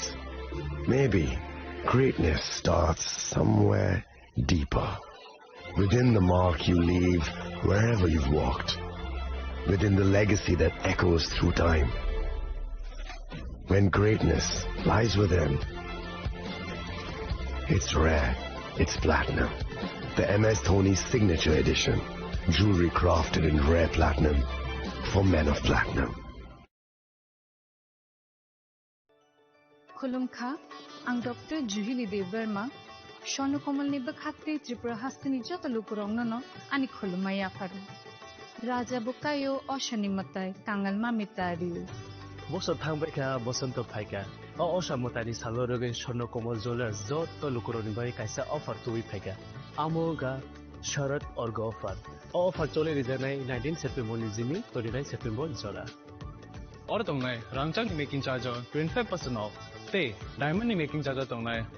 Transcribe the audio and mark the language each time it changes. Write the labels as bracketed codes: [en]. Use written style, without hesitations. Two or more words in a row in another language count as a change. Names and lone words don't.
[en] Maybe greatness starts somewhere deeper, within the mark you leave wherever you've walked, within the legacy that echoes through time. When greatness lies within, it's rare, it's platinum. The MS Dhoni Signature Edition, jewelry crafted in rare platinum for men of platinum. [trp] खुलुमखा आं डॉक्टर जुहिली देवबर्मा स्वर्णकमलनि बखाक्ते त्रिपुरा हास्तिनि जतलुकुरावनो आनि खुलुमनाय आफारु राजा बुकायो अशनिमताय कांगालमा मितारिउ बसर थांबायखा बसंत फायका अशा मतानि सालरगै स्वर्णकमल ज्वेलर्स जतलुकुरावनि बाय कायसा अफर तुइ फायका आमोगा शरद अर्ग अफर चले रिजानाय 19 सेप्टेम्बर नि जिमी 29 सेप्टेम्बर जरा और तंगनाय रांचांग [en] making charger 25% off [trp] ते [en] diamond making charger [trp] तंगनाय